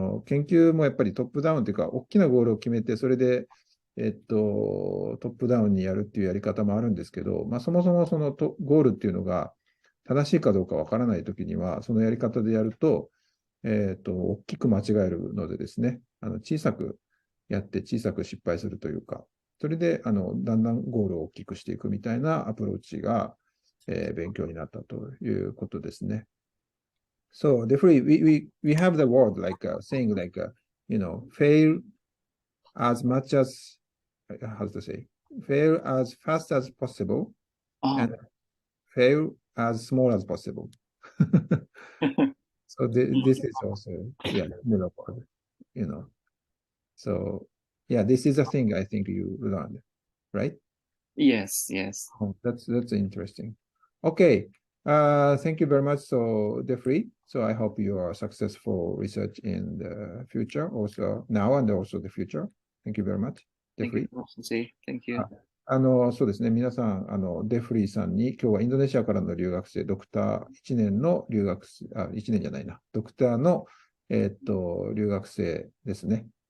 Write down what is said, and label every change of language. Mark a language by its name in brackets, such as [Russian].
[Japanese] 研究もやっぱりトップダウンというか、大きなゴールを決めて、それで、トップダウンにやるっていうやり方もあるんですけど、そもそもそのゴールっていうのが正しいかどうかわからないときには、そのやり方でやると、大きく間違えるのでですね、小さくやって小さく失敗するというか、それでだんだんゴールを大きくしていくみたいなアプローチが、勉強になったということですね。 [English] So definitely we have the word saying fail as much as how to say fail as fast as possible and fail as small as possible. So this is also middle word, So this is a thing I think you learned, right? Yes. Oh, that's interesting. Okay. Thank you very much. So, Jeffrey, so I hope you are successful research in the future, also now and also the future. Thank you very much, Thank you Jeffrey. so much, sensei. Thank you. [Japanese] そうですね。皆さん、デフリーさんに今日はインドネシアからの留学生、ドクター1年の留学生、1年じゃないな、ドクターの、留学生ですね。